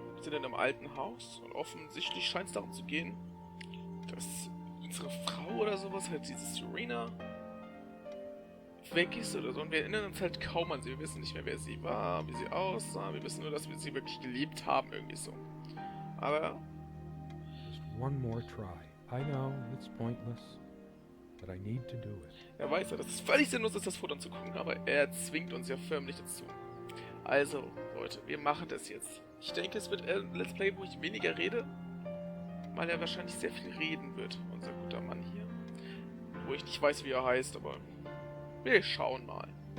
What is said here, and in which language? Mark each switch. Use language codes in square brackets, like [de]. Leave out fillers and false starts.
[de] Wir sind in einem alten Haus und offensichtlich scheint es darum zu gehen, dass unsere Frau oder sowas, halt diese Serena, weg ist oder so. Und wir erinnern uns halt kaum an sie. Wir wissen nicht mehr, wer sie war, wie sie aussah. Wir wissen nur, dass wir sie wirklich geliebt haben, irgendwie so. Aber... [en] Just one more try. I know, it's pointless, but I need to do it. [de] Er weiß ja, dass es völlig sinnlos ist, das Foto anzugucken, aber er zwingt uns ja förmlich dazu. Also, Leute, wir machen das jetzt. Ich denke, es wird ein Let's Play, wo ich weniger rede, weil er wahrscheinlich sehr viel reden wird, unser guter Mann hier. Wo ich nicht weiß, wie er heißt, aber wir schauen mal.